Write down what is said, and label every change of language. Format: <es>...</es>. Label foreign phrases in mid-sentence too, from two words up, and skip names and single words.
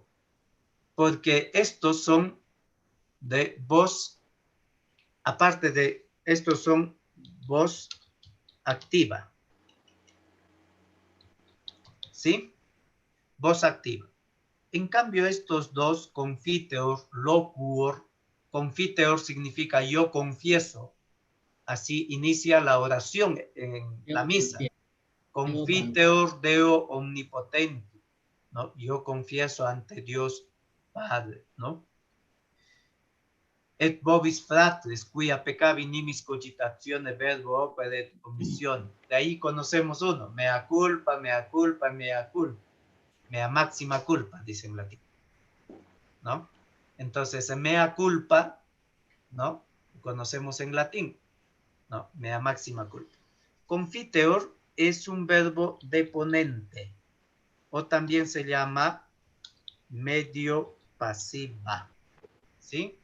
<es>Porque estos son de voz, aparte de estos son voz activa. ¿Sí? Voz activa. En cambio, estos dos,</es> <la>confiteor, locuor,</la> <es>confiteor significa yo confieso. Así inicia la oración en la misa.</es> <la>Confiteor Deo omnipotente,</la> <es>¿no? Yo confieso ante Dios Padre, ¿no?</es> <la>Et vobis fratres, cuia peccavi nimis cogitatione verbo opere et comisión.</la> <es>De ahí conocemos uno,</es> <la>mea culpa, mea culpa, mea culpa. Mea máxima culpa,</la> <es>dice en latín, ¿no? Entonces,</es> <la>mea culpa,</la> <es>¿no? Conocemos en latín, ¿no?</es> <la>Mea máxima culpa.</la> <es>Confiteor es un verbo deponente, o también se llama medio pasiva, ¿sí?</es>